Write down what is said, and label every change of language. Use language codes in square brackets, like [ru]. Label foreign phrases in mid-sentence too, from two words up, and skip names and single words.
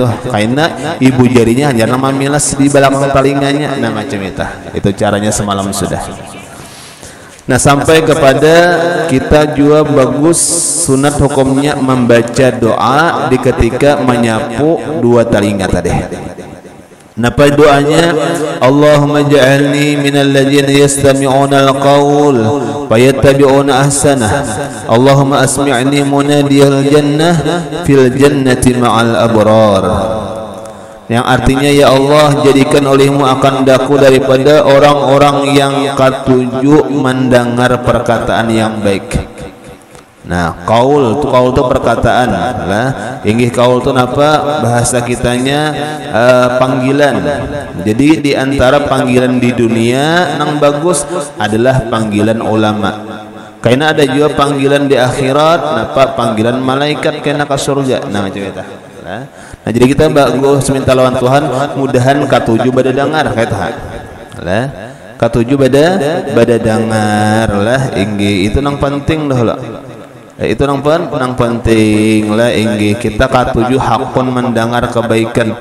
[id] Karena ibu jarinya hanya nama milas di belakang telinganya, nah macam itu. Itu caranya semalam sudah. Nah, sampai kepada kita juga bagus sunat hukumnya membaca doa di ketika menyapu 2 telinga tadi. [bjn] Napa doanya? [ar] اللهم اجعلني من الذين يستمعون القول فيتبعون أحسنه. اللهم أسمعني منادي الجنة في الجنة مع الأبرار. [id] Yang artinya, ya Allah, jadikan olehmu akan daku daripada orang-orang yang ketujuh mendengar perkataan yang baik. Nah, kaul itu perkataan lah. [bjn] Inggih kaul itu apa? [id] Bahasa kitanya panggilan. Jadi di antara panggilan di dunia yang bagus adalah panggilan ulama. Karena ada juga panggilan di akhirat, panggilan malaikat kena ke surga. Nah, macam itu. [bjn] Nah, jadi kita bagus minta lawan Tuhan mudahan katuju bada dengar kata lah, katuju bada dengar lah. Inggi itu nang penting dah lah. Itu nang penting lah inggih kita katuju hakun mendengar kebaikan.